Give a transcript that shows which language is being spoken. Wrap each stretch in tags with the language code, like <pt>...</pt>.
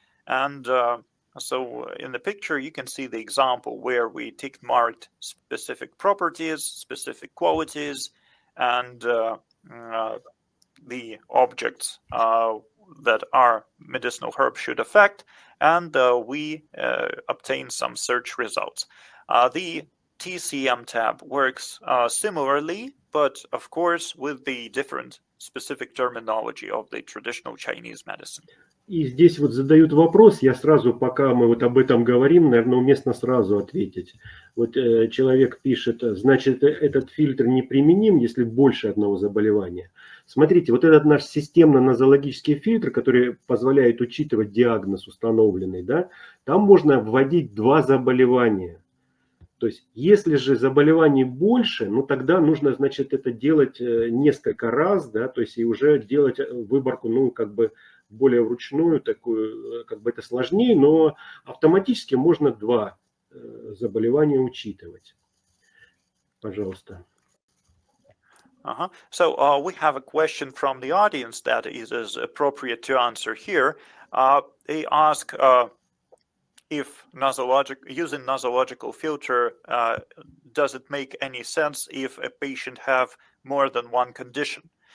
<en>And so in the picture, you can see the example where we tick marked specific properties, specific qualities, and the objects that our medicinal herbs should affect, and we obtain some search results. The TCM tab works similarly, but of course with the different specific terminology of the traditional Chinese medicine.</en> <ru>И здесь вот задают вопрос, я сразу, пока мы вот об этом говорим, наверное, уместно сразу ответить. Вот человек пишет, значит, этот фильтр неприменим, если больше одного заболевания. Смотрите, вот этот наш системно-нозологический фильтр, который позволяет учитывать диагноз установленный, да, там можно вводить 2 заболевания. То есть, если же заболеваний больше, ну тогда нужно, значит, это делать несколько раз, да, то есть и уже делать выборку, ну, как бы более вручную, такую, как бы это сложнее, но автоматически можно 2 заболевания учитывать. Пожалуйста.</ru> <en>So we have a question from the audience that is appropriate to answer here. They ask if using nosological filter, does it make any sense if a patient have more than one condition?</en>